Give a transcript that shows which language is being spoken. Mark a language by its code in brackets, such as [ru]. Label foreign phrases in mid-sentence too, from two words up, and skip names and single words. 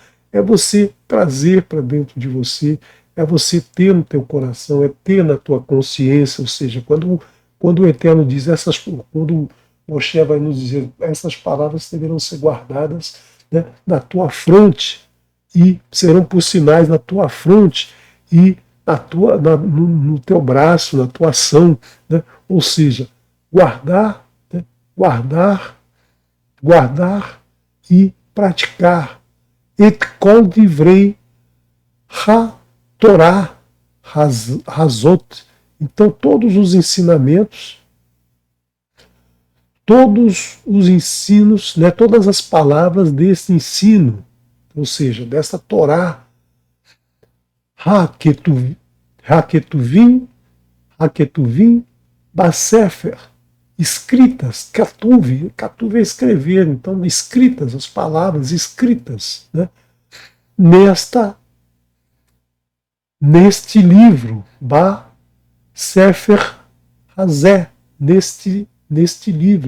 [pt] É você trazer para dentro de você, é você ter no teu coração, é ter na tua consciência, ou seja, quando o Eterno diz quando Moshe vai nos dizer, essas palavras deverão ser guardadas, né, na tua fronte, e serão por sinais na tua fronte e no teu braço, na tua ação, né, ou seja, guardar, né, guardar e praticar. [he] את כל דברי התורה הזאת. [pt] Então, todos os ensinamentos, todos os ensinos, né, todas as palavras desse ensino, ou seja, dessa Torá, [he] הכתובים, בספר, [pt] escritas, Katuv é escrever, então escritas, as palavras escritas, né, neste livro, [he] ספר הזה, [pt] neste livro.